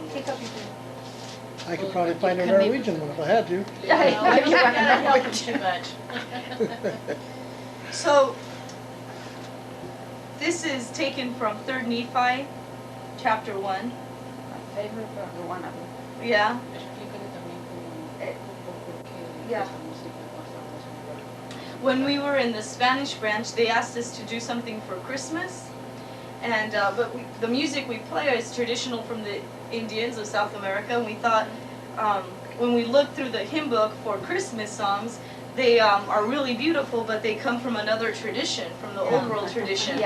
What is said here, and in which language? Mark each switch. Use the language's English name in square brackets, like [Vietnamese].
[English] Pick up your pen. I could probably find a Can be- Norwegian one if I had to. you want to know what too much. So, this is taken from 3rd Nephi, chapter 1. My favorite one of them. Yeah. [Spanish] Explícale también por qué [English] Yeah. [Spanish] esta música pasa. [English] When we were in the Spanish branch, they asked us to do something for Christmas. And, but the music we play is traditional from the Indians of South America. And we thought, when we looked through the hymn book for Christmas songs, they are really beautiful, but they come from another tradition, from the Old World tradition.